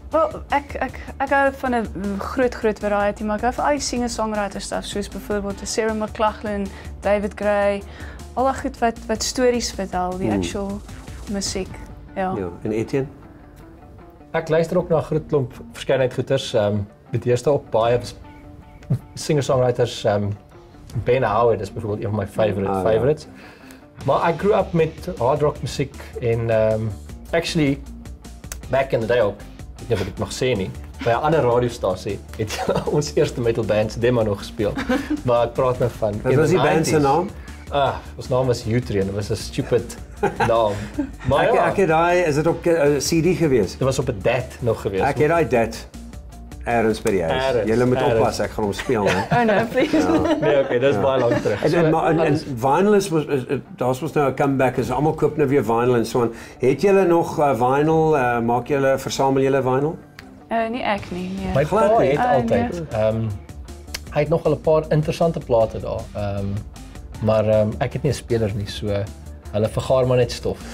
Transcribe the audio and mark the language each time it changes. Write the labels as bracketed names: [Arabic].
[Afrikaans] Wel, ek hou van 'n groot variety, maar ek hou van al die singer-songwriter stuff, soos byvoorbeeld Sarah McLachlan, David Gray, al die goed wat stories vertel, die actual musiek. Ja. Ja, en Etienne? Ek luister ook na 'n groot klomp verskeidenheid goeters. Met eerste op baie singer-songwriters. Ben Howard is byvoorbeeld een van my favorites. Maar [English] I grew up [Afrikaans] met hard rock musiek en actually [English] back in the day [Afrikaans] ook, ek weet nie of ek dit mag sê nie, by 'n ander radiostasie het ons eerste metal band se demo nog gespeel. Maar ek praat nou van Wat was die band se naam? Ons naam was Utrian. Dit was 'n stupid naam. Maar ek het daai, is dit op CD gewees? Dit was op 'n DAT nog gewees. Ek het daai DAT. Ergens by die huis. Julle moet oppas, ek gaan hom speel, hè. [English] Oh no, please. [Afrikaans] Ja. Nee, okay, dis baie lank terug. En vinyl is daar's mos nou 'n comeback, is almal koop nou weer vinyl en so aan. Het julle nog vinyl, versamel julle vinyl? Nie ek nie, nee. My pa Glad nie. het altyd. Hy het nog al 'n paar interessante plate daar. Maar ek het nie 'n speler nie, so hulle vergaar maar net stof.